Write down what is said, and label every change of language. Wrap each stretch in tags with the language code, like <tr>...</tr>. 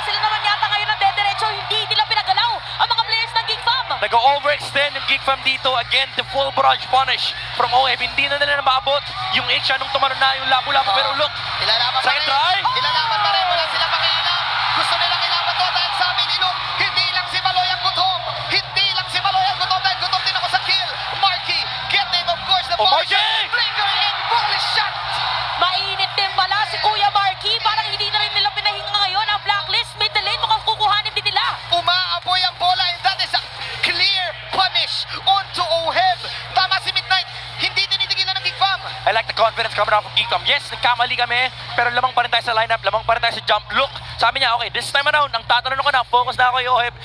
<tl>Sila naman yata ngayon ang dediretso. Hindi nila pinagalaw ang mga players ng Geek Fam. Nag-overextend yung Geek Fam dito.</tl> <en>Again, the full barrage punish from Oheb.</en> <tl>Hindi na nila maabot yung H nung tumalon na yung lapu-lapu. Pero look, Ilalaban pa</tl> <en>second</en> <tl>rin.</tl> <en>try.</en> <tl>Ilalaban pa rin. Wala sila pakialam. Gusto nilang ilaban to dahil sabi ni Luke, hindi lang si Baloy ang gutom. Hindi lang si Baloy ang gutom dahil gutom din ako sa kill.</tl> <en>Marky, get it, of course, the ball Marky! shot. Flicker and volley shot.</en> <tl>Mainit din pala si Kuya Marky. Parang hindi na rin nila pinahinga ngayon ang Blacklist. Middle lane, mukhang kukuhanin din nila. Umaapoy ang bola</tl> <en>and that is a clear punish onto Oheb.</en> <tl>Tama si Midnight. Hindi tinitigilan ng Geek Fam.</tl> <en>I like the confidence coming out from Geek Fam.</en> <tl>Yes, nagkamali kami, pero lamang pa rin tayo sa lineup, lamang pa rin tayo sa jump. Look, sabi niya, okay,</tl> <en>this time around,</en> <tl>ang tatanong ko na, focus na ako kay Oheb.</tl>